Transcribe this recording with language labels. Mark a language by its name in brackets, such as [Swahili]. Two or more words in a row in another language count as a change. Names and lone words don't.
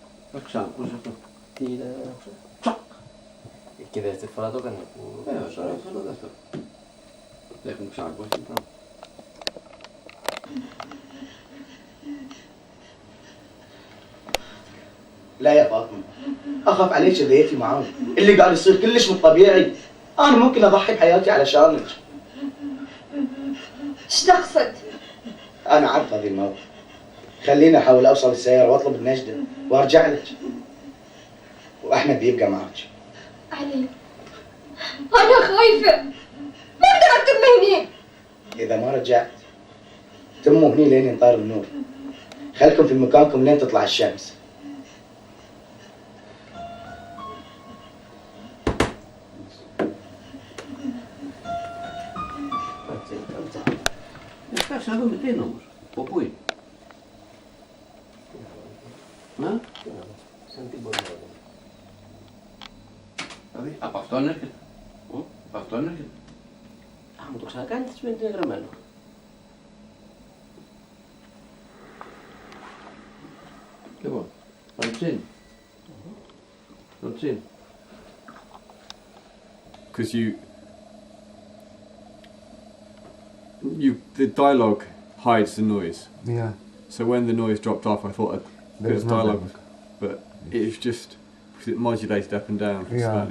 [Greek] Άκουσα αυτό. Τι είναι αυτό. Και δεύτερη φορά το έκανε που... Τώρα αυτό το δεύτερο. Δεν έχουμε ξανακούσει τίποτα. [Arabic] لا يا فاطمة أخاف عليك ذيتي معاي اللي قاعد يصير كلش مش طبيعي أنا ممكن أضحي بحياتي علشانك ايش تقصد؟ أنا عارف هذه الموقف خليني أحاول أوصل السيارة وأطلب النجدة وأرجع لك وأحمد بيبقى معك علي أنا خايفة ما أقدر أتم هني إذا ما رجعت تموا هني لين ينطار النور خلكم في مكانكم لين تطلع الشمس [Greek] Κάτσε να δούμε τι είναι όμως. Από πού είναι. Να. Σαν τι μπορεί να δούμε. Δηλαδή από αυτόν έρχεται. Από αυτόν έρχεται. Α, μου το ξανακάνει, τι σημαίνει ότι είναι γραμμένο. Λοιπόν, Ροτσίν. Ροτσίν. [English] Because the dialogue hides the noise. Yeah. So when the noise dropped off, I thought there was There's dialogue, nothing. but it's just because it modulated up and down slightly.